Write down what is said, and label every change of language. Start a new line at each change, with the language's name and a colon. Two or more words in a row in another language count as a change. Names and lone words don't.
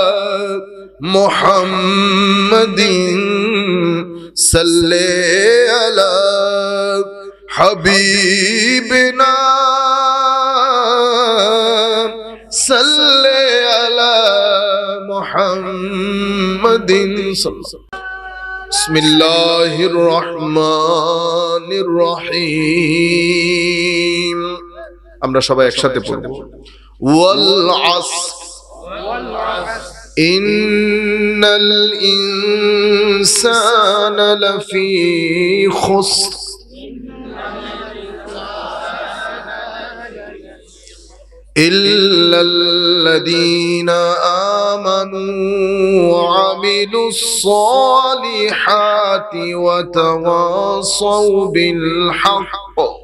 Arabic: محمد صلی علی حبیبنا صلی علی محمد بسم اللہ الرحمن الرحیم
Bangla: আমরা সবাই একসাথে পড়ব
Arabic: والعصر إن الإنسان لفي خسر إلا الذين آمنوا وعملوا الصالحات وتواصوا بالحق